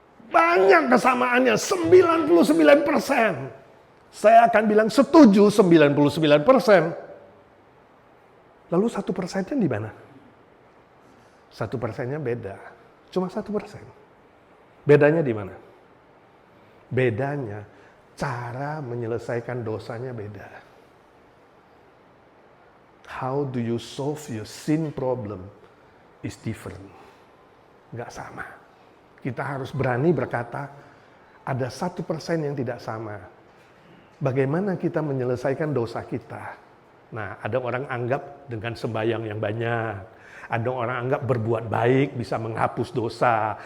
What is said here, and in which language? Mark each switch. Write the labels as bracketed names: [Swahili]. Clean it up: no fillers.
[Indonesian] Banyak kesamaannya, 99%. Saya akan bilang setuju 99%. Lalu 1%-nya di mana? 1%-nya beda. Cuma 1%. Bedanya di mana? Bedanya cara menyelesaikan dosanya beda. [English] How do you solve your sin problem is different. [Indonesian] Nggak sama. Kita harus berani berkata, ada 1% yang tidak sama. Bagaimana kita menyelesaikan dosa kita? Nah, ada orang anggap dengan sembahyang yang banyak. Ada orang anggap berbuat baik bisa menghapus dosa.